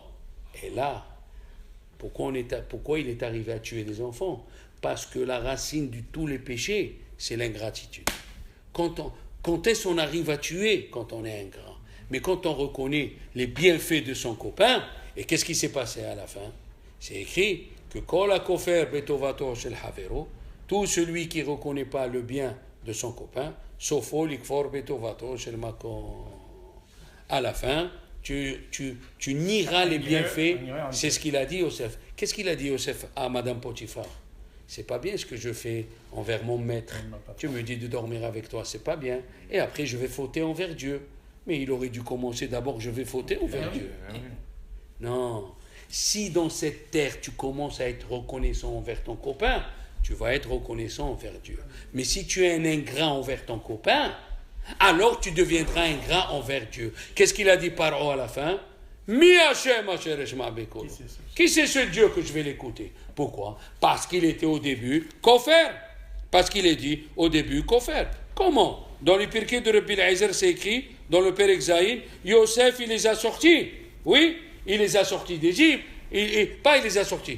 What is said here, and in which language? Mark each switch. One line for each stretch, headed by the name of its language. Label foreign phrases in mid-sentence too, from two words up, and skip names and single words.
French: Et là, pourquoi il est arrivé à tuer des enfants? Parce que la racine de tous les péchés, c'est l'ingratitude. Quand est-ce qu'on arrive à tuer? Quand on est ingrat. Mais quand on reconnaît les bienfaits de son copain, Et qu'est-ce qui s'est passé à la fin? C'est écrit que
Hebrew: כל הכופר בטובתו של חברו,
French: tout celui qui ne reconnaît pas le bien de son copain,
Hebrew: סופו לכפור בטובתו של מקום.
French: À la fin, tu nieras les bienfaits. C'est ce qu'il a dit Yosef. Qu'est-ce qu'il a dit Yosef à Madame Potiphar? C'est pas bien ce que je fais envers mon maître. Tu me dis de dormir avec toi, c'est pas bien. Et après, je vais fauter envers Dieu. Mais il aurait dû commencer d'abord, je vais fauter envers Dieu. Non. Si dans cette terre, tu commences à être reconnaissant envers ton copain, tu vas être reconnaissant envers Dieu. Mais si tu es un ingrat envers ton copain, alors tu deviendras ingrat envers Dieu. Qu'est-ce qu'il a dit Paro à la fin?
Hebrew: מי השם אשר אשמע בקולו.
French: Qui c'est ce Dieu que je vais l'écouter? Pourquoi? Parce qu'il était au début kofer. Parce qu'il est dit au début kofer. Comment? Dans les Pirkei de Rabbi Eliezer, c'est écrit, dans le Père Exaïn, Yosef, il les a sortis. Oui, il les a sortis d'Égypte. Pas il les a sortis.